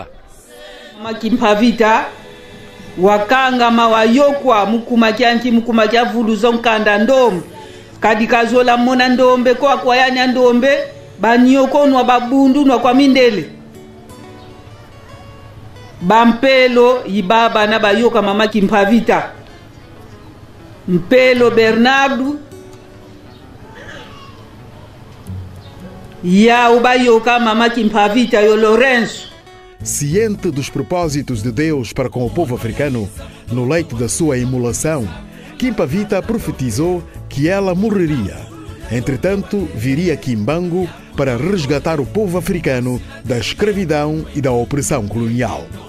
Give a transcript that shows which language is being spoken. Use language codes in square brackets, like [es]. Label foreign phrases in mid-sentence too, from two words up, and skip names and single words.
[kg] Mama Quimpavita wakanga mawayokwa mukuma kya vuluzo nkanda ndombe kadikazola mona ndombe kwa kwayanya ndombe banyoko nwa babundu nwa kwa mindele bampelo ibaba na bayoka Mama Quimpavita Mpelo Bernardo ya ubayoka Mama Quimpavita yo Lorenzo. [pt] Ciente dos propósitos de Deus para com o povo africano, no leito da sua imolação, Quimpavita profetizou que ela morreria. Entretanto, viria Kimbangu para resgatar o povo africano da escravidão e da opressão colonial.